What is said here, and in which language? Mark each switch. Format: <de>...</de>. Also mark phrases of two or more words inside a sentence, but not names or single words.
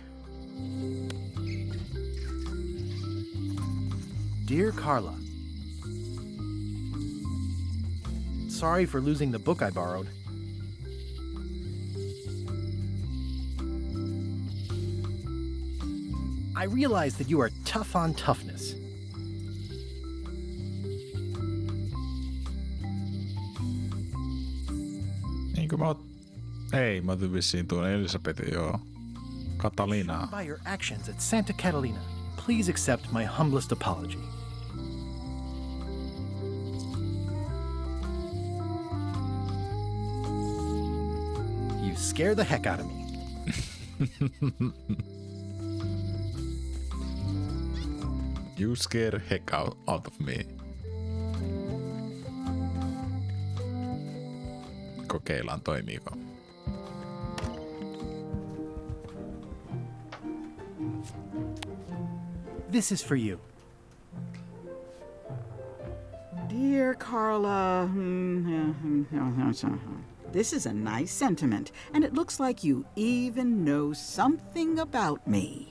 <en>Dear Carla, sorry for losing the book I borrowed. I realize that you are tough on toughness.</en> <fi>Niinkö mä oon... Ei, mä otin vissiin tuon Elisabetin, joo. Catalinaa.</fi> <en>By your actions at Santa Catalina, please accept my humblest apology. You scare the heck out of me. You scare heck out of me.</en> <fi>kokeillaan toimiiko.</fi> <en>This is for you. Dear Carla, this is a nice sentiment, and it looks like you even know something about me.</en>